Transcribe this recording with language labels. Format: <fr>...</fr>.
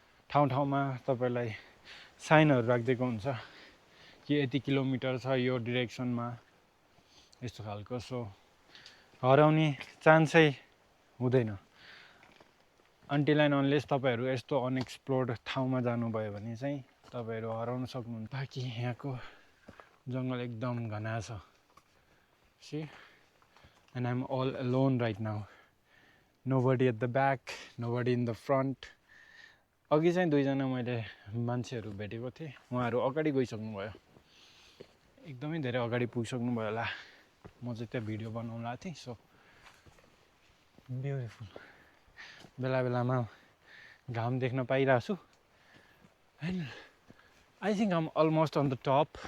<ne>ठाउँ ठाउँमा तपाईँलाई साइनहरू राखिदिएको हुन्छ कि यति किलोमिटर छ यो डिरेक्सनमा यस्तो खालको. सो हराउने चान्सै हुँदैन</ne> <en>until and unless</en> <ne>तपाईँहरू यस्तो अनएक्सप्लोर्ड ठाउँमा जानुभयो भने चाहिँ तपाईँहरू हराउन सक्नुहुन्छ. बाँकी यहाँको जङ्गल एकदम घना छ.</ne> <en>See, and I'm all alone right now. Nobody at the back, nobody in the front.</en> <ne>अघि चाहिँ दुईजना मैले मान्छेहरू भेटेको थिएँ. उहाँहरू अगाडि गइसक्नुभयो, एकदमै धेरै अगाडि पुगिसक्नुभयो होला. म चाहिँ त्यहाँ भिडियो बनाउन आएको थिएँ.</ne> <en>So beautiful.</en> <ne>बेला बेलामा घाम देख्न पाइरहेको छु.</ne> <en>And I think I'm almost on the top.</en>